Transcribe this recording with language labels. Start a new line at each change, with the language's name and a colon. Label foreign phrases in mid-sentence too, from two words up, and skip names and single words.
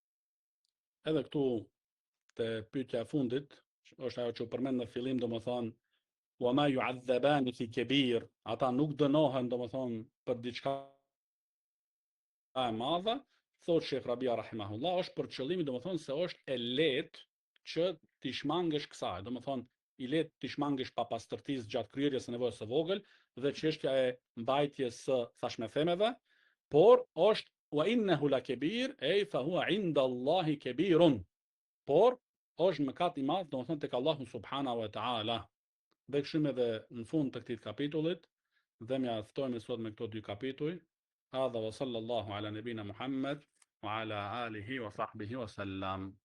Albanian: Edhe këtu te pyetja e fundit, është ajo që u përmend në fillim, domethënë
Arabic: وما يعذبان في كبير,
Albanian: ata nuk dënohen domethënë për diçka e madhe, thot Shekh Rabia rahimahullah, është për qëllimin domethënë se është e lehtë që ti shmangesh kësaj, domethënë i lehtë ti shmangesh pa pastërtisë gjatë kryerjes së nevojës së vogël dhe çështja e mbajtjes së thashmethemeve, por është
Arabic: وإنه لكبير أي فهو عند الله كبير.
Albanian: Por është mëkat i madh, domethënë tek Allahu
Arabic: سبحانه وتعالى.
Albanian: Dhe kështu edhe në fund të këtij kapitullit, dhe mjaftojmë sot me këto dy kapituj.
Arabic: هذا وصلى الله على نبينا محمد وعلى آله وصحبه وسلم.